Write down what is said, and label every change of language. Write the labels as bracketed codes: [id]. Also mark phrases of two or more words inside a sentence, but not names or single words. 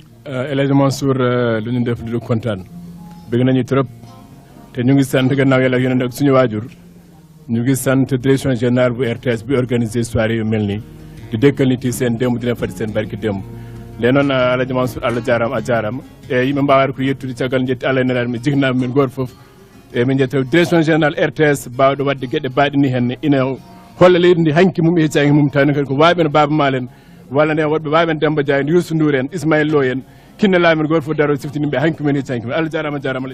[wo] El Hadj Mansour lu ñu def lu kontaan bëgg nañu trop te ñu ngi sant gannaaw yàlla ak yeneen ak suñu waajur ñu ngi sant [fr] direction générale [wo] bu RTS bi organisé soirée yu mel nii di dëkkal nit yi seen démb dina fati seen barki démb lee noon [ff] El Hadj Mansour Allah jaarama a jaarama e yimɓe mbawata ko yettude caggal jetti Allah e nelaɗo mi jignaɓe men goto foof e min jetta [fr] direction générale [ff] RTS bawɗo wadde gueɗe baɗe ni henne ina holla leydi ndi hanki mum e heccaki mum tawni kadi ko waɓen Baaba Maal en walla nde woɗɓe waɓen Demba Dia en Youssou Ndour en Ismaïl Lo en kinne laamen goto fof daro siftiniɓe hanki men heccanki men Allah jaarama jarama